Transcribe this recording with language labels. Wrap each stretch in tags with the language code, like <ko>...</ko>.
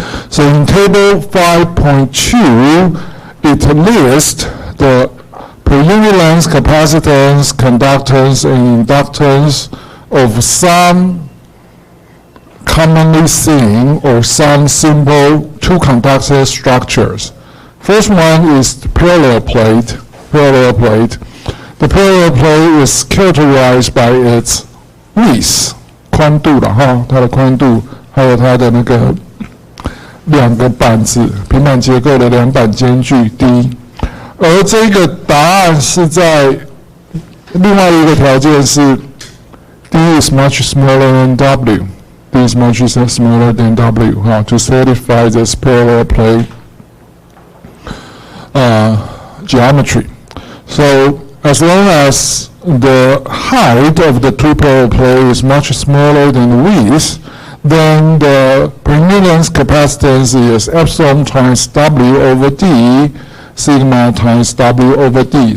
<en>So in table 5.2, it lists the per unit length capacitance, conductance, and inductance of some commonly seen or some simple two conductor structures. First one is the parallel plate. The parallel plate is characterized by its width,</en> <zh>宽度了哈，它的宽度，还有它的那个两个板子，平板结构的两板间距 D。而这个答案是在另外一个条件是</zh> <en>D is much smaller than W. D is much smaller than W to satisfy this parallel plate geometry. So as long as the height of the two-parallel plate is much smaller than the width, then the per unit length capacitance is epsilon times W over D, sigma times W over D.</en>